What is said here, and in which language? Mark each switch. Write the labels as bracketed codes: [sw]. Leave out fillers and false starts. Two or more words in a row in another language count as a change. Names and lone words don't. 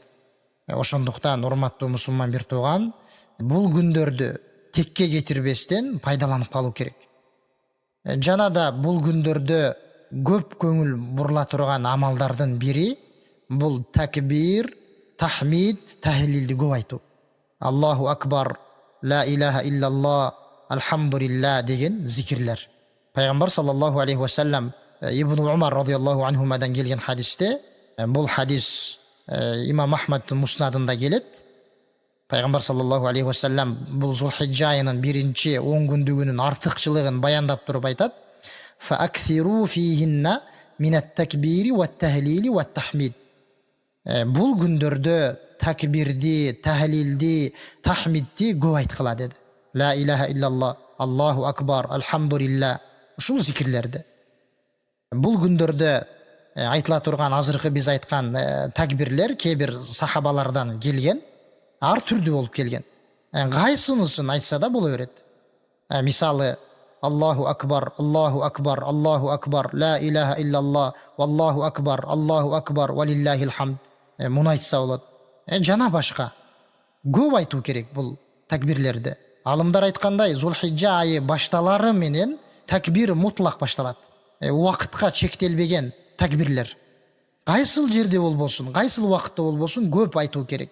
[ky] Ошондуктан урматтуу мусулман бир тууган, бул күндөрдү текке кетирбестен пайдаланып калуу керек. Жана да бул күндөрдө көп көңүл бурула турган амалдардын бири бул такбир, тахмид, тахлилди көп айтуу. [ar] الله أكبر، لا إله إلا الله, [ky] алхамдулилла деген зикирлер. Пайгамбар [ar] صلى الله عليه وسلم [ky] Ибн Умар [ar] رضي الله عنهما [ky] келген хадисте, бул хадис Имам Ахмадтын муснадында келет. Пайгамбар [ar] صلى الله عليه وسلم [ky] бул Зулхиджа айынын 1-10 күндүгүнүн артыкчылыгын баяндап туруп айтат: [ar] «فأكثروا فيهن من التكبير والتهليل والتحميد». [ky] Бул күндөрдө такбирди, тахлилди, тахмидди көп айткыла деди. [ar] لا إله إلا الله، الله أكبر, [ky] алхамдулилла, ушул зикирлерди. Бул күндөрдө айтыла турган азыркы биз айткан такбирлер кээ бир сахабалардан келген, ар түрдүү болуп келген. Кайсынысын айтса да боло берет. [ar] Мисалы الله أكبر، الله أكبر، الله أكبر، لا إله إلا الله، الله أكبر، ولله الحمد. [ky] Муну айтса болот. Жана башка көп айтуу керек бул такбирлерди. Алымдар айткандай, Зулхиджа айы башталары менен [ar] تكبير مطلق [ky] башталат. Убакытка чектелбеген такбирлер. Кайсыл жерде болбосун, кайсыл убакытта болбосун көп айтуу керек.